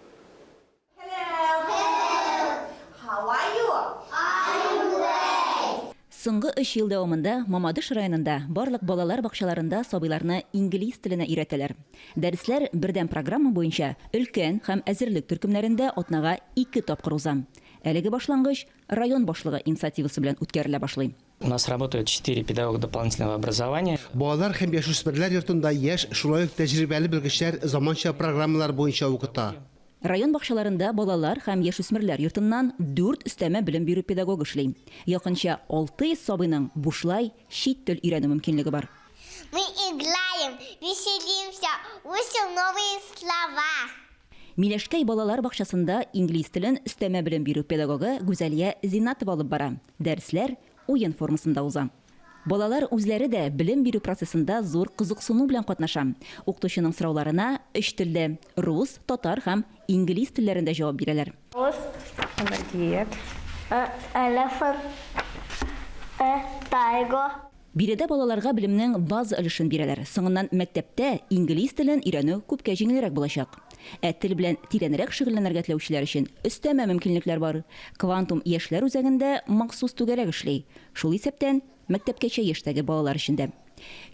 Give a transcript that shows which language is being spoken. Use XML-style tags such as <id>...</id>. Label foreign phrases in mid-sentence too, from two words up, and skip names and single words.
<tt>Соңгы 3 ел дәвамында Мамадыш районында барлык балалар бакчаларында сабыйларны инглиз теленә өйрәтәләр. Дәресләр бердәм программа буенча өлкән һәм әзерлек төркемнәрендә атнага 2 тапкыр уза. Әлеге башлангыч район башлыгы инициативасы белән үткәрелә башлый.</tt> <ru>У нас работают 4 педагога дополнительного образования.</ru> <tt>Балалар һәм яшүсмерләр йортында яшь, шулай ук тәҗрибәле белгечләр заманча программалар буенча укыта. Район бакчаларында балалар һәм яшүсмерләр йортыннан 4 өстәмә белем бирү педагогы эшли. Якынча 600 сабыйның бушлай чит тел өйрәнү мөмкинлеге бар.</tt> <ru>Мы играем, веселимся, учим новые слова.</ru> <tt>Миләшкәй балалар бакчасында инглиз телен өстәмә белем бирү педагогы Гүзәлия Зинатова алып бара. Дәресләр уен формасында уза. Балалар үзләре дә белем бирү процессында зур кызыксыну белән катнаша. Укытучының сорауларына 3 телдә – рус, татар һәм инглиз телләрендә җавап бирәләр.</tt> <en>Elephant, tiger.</en> <tt>Биредә балаларга белемнең база өлешен бирәләр. Соңыннан мәктәптә инглиз телен өйрәнү күпкә җиңелрәк булачак. Тел белән тирәнрәк шөгыльләнергә теләүчеләр өчен өстәмә мөмкинлекләр бар. Квантум яшьләр үзәгендә махсус түгәрәк эшли. Шул исәптән мәктәпкәчә яшьтәге балалар өчен дә.</tt>